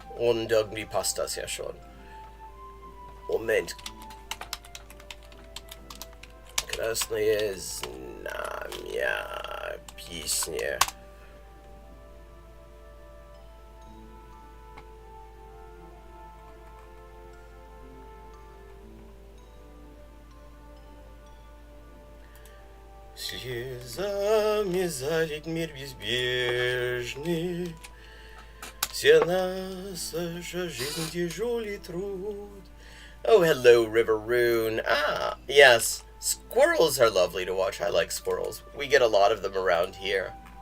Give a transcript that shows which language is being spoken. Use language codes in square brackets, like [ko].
[de] Und irgendwie passt das ja schon. Moment. [ru] Krasnaya Znamya Песня. Слезами залит мир безбрежный. Вся наша жизнь тяжелый труд. [en] Oh, hello, River Rune. Ah, yes. Squirrels are lovely to watch. I like squirrels. We get a lot of them around here.